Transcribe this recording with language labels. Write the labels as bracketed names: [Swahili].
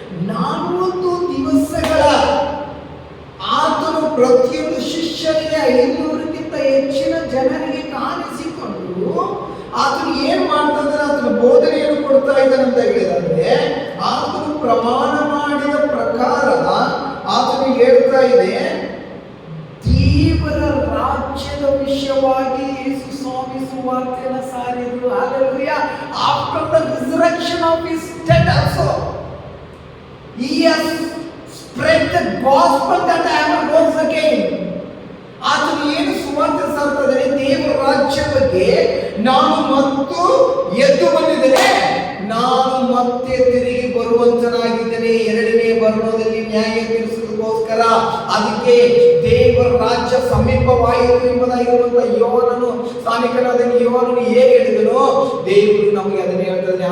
[Kannada] 40 ದಿವಸಗಳ ಆತನು ಪ್ರತಿಯೊಂದು ಶಿಷ್ಯರಿಗೆ 500ಕ್ಕಿಂತ ಹೆಚ್ಚಿನ ಜನರಿಗೆ ಕಾಣಿಸಿಕೊಂಡು ಆತನು ಏನ್ ಮಾಡ್ತಾ ಇದ್ದಾನೆ, ಆತನ ಬೋಧನೆಯನ್ನು ಕೊಡ್ತಾ ಇದ್ದಾನೆ ಅಂತ ಹೇಳಿದ್ರೆ, ಆತನು ಪ್ರಮಾಣ ಮಾಡಿದ ಪ್ರಕಾರ ಆತನು ಹೇಳ್ತಾ ಇದೆ ದೇವರ ರಾಜ್ಯದ ವಿಷಯವಾಗಿ ಯೇಸು ಸ್ವಾಮಿ ಸುವಾರ್ತೆಯನ್ನು ಸಾರಿದರು. [English] Hallelujah. After the resurrection of his dead also, he has spread the gospel that I am rose again. [Kannada] ಆತನು ಏನು ಸುವಾರ್ತೆ ಸಾರ್ತಾ ಇದ್ದಾನೆ, ದೇವರ ರಾಜ್ಯ ಬಗ್ಗೆ ನಾನು ಮತ್ತು ಎದ್ದು ಬಂದಿದ್ದೇನೆ, ನಾನು ಮತ್ತೆ ತಿರುಗಿ ಬರುವಂತನಾಗಿದ್ದೇನೆ ಎರಡನೇ ಬರುವುದರಲ್ಲಿ ನ್ಯಾಯ ತೀರಿಸುವುದಕ್ಕೋಸ್ಕರ. ಅದಕ್ಕೆ ದೇವರ ರಾಜ್ಯ ಸಮೀಪವಾಯಿತು ಎಂಬುದಾಗಿರುವಂತಹ ಯೋಹಾನನು, ಸ್ಥಾನಿಕನಾದ ಯೋಹಾನನು ಹೇಗೆ ಹೇಳಿದನು, ದೇವರು ನಮಗೆ ಅದನ್ನೇ ಹೇಳ್ತಾನೆ.